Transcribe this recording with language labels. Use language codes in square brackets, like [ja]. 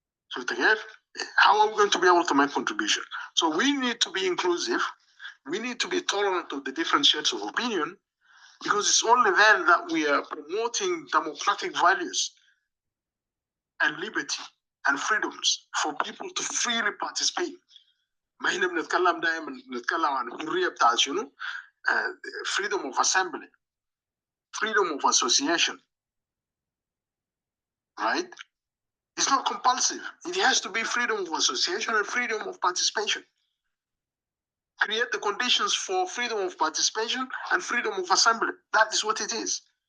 [en] So how are we going to be able to make contribution? So we need to be inclusive. We need to be tolerant of the different shades of opinion, because it's only then that we are promoting democratic values and liberty and freedoms for people to freely participate. [ar] ما هنا بنتكلم دائما بنتكلم عن الحرية بتاعت شنو؟ [en] freedom of assembly, freedom of association, right? It's not compulsive. It has to be freedom of association and freedom of participation. Create the conditions for freedom of participation and freedom of assembly. That is what it is.